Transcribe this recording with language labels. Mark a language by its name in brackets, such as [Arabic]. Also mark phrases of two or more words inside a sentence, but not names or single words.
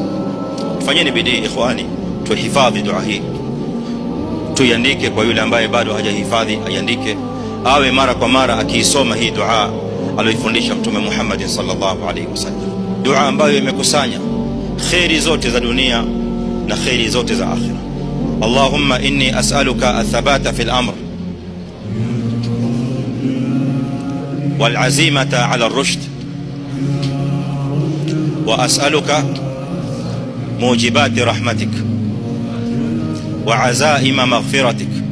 [Swahili] Fanyeni bidii ikhwani, tuhifadhi dua hii, tuiandike. Kwa yule ambaye bado hajahifadhi aiandike, awe mara kwa mara akiisoma hii dua aliyofundisha Mtume Muhammad [Arabic] صلى الله عليه وسلم, [Swahili] dua ambayo imekusanya khairi zote za dunia na khairi zote za akhira. [Arabic] اللهم إني أسألك الثبات في الأمر والعزيمة على الرشد وأسألك موجبات رحمتك وعزائم مغفرتك